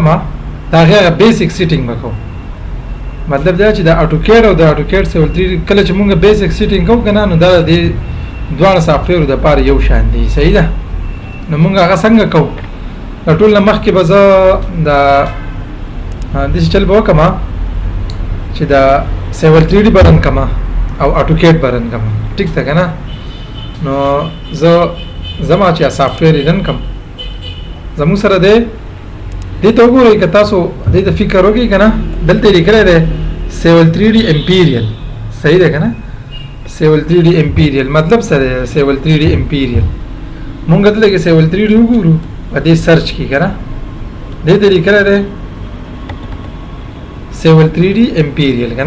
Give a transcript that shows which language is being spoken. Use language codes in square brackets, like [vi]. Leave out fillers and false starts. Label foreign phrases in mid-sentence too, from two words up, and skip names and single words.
[ps] دا غیر [en] basic setting [ps] وکړو. مطلب دا چې د اټوکیټ او د اټوکیټ سیول 3D کله چې موږ [en] basic setting [ps] کوو کنه نو دا د دوه سافټویر د پاره یو شان دي. صحیح ده. نو موږ هغه څنګه کوو؟ د ټول مخکې بزا د دې چل به وکم چې دا سیول 3D برن کما او اټوکیټ برن کما. ټیک ده کنه؟ نو زما چې سافټویر رن کم زمو سره ده دې ته وګورئ که تاسو دې ته فکر وکړئ کنه دلته لیکلی دی سیول 3D امپیریل. صحیح ده کنه؟ سیول 3D امپیریل مطلب څه دی؟ سیول 3D امپیریل مونږ دلته کې سیول 3D وګورو په دې سرچ کې کنه دې ته لیکلی دی سیول 3D امپیریل کنه.